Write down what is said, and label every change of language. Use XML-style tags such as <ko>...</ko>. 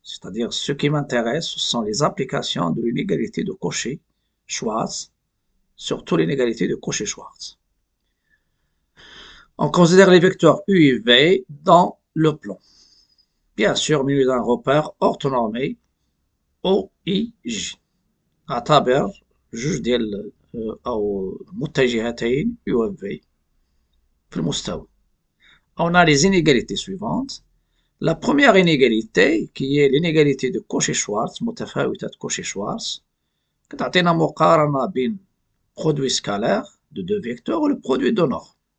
<fr>C'est-à-dire, ce qui m'intéresse, ce sont les applications de l'inégalité de Cauchy-Schwarz, surtout l'inégalité de Cauchy-Schwarz. On considère les vecteurs U et V dans le plan. Bien sûr, au milieu d'un repère orthonormé OIJ.</fr> <ar>أعتبر جوج ديال أو متجهتين U و V في المستوى.</ar> <fr>On a les inégalités suivantes. La première inégalité, qui est l'inégalité de Cauchy-Schwarz,</fr> <ar>متفاوتة</ar> <fr>Cauchy-Schwarz,</fr> <ar>كتعطينا مقارنة بين</ar> <fr>produit scalaire de deux vecteurs ou le produit de normes.</fr>